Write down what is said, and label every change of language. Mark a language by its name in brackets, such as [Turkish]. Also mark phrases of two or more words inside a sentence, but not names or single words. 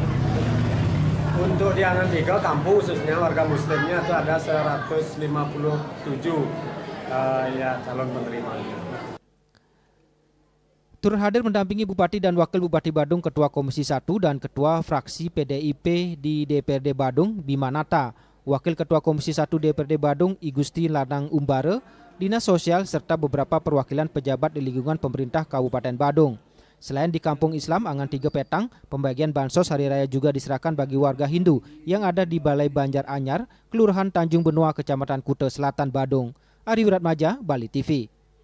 [Indonesian] Untuk di Angan 3 kampung khususnya warga muslimnya itu ada 157 calon penerimanya. Turut hadir mendampingi Bupati dan Wakil Bupati Badung, Ketua Komisi 1 dan Ketua Fraksi PDIP di DPRD Badung, Bima Nata, Wakil Ketua Komisi 1 DPRD Badung, Igusti Lanang Umbare, Dinas Sosial, serta beberapa perwakilan pejabat di lingkungan pemerintah Kabupaten Badung. Selain di Kampung Islam Angan 3 Petang, pembagian bansos hari raya juga diserahkan bagi warga Hindu yang ada di Balai Banjar Anyar, Kelurahan Tanjung Benua, Kecamatan Kute Selatan, Badung. Ari Wiratmaja, Bali TV.